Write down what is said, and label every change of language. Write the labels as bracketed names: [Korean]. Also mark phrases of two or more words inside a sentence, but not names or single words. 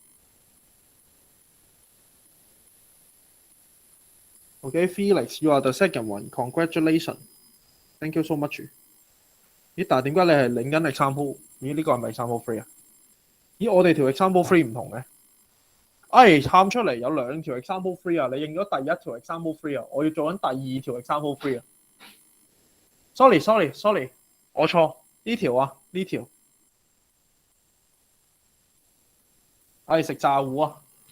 [English] Okay, Felix, you are the second one. Congratulations. Thank you so much. [Cantonese] 咦，但係點解你係領緊 example？咦，呢個係咪 [English] example three [Cantonese] 啊？咦，我哋條 [English] example three [Cantonese] 唔同嘅。喊出嚟有兩條 [English] example three [Cantonese] 啊！你認咗第一條 [English] example three [Cantonese] 啊，我要做緊第二條 [English] example three [Cantonese] 啊。Sorry，我錯，呢條啊，呢條。食炸糊啊！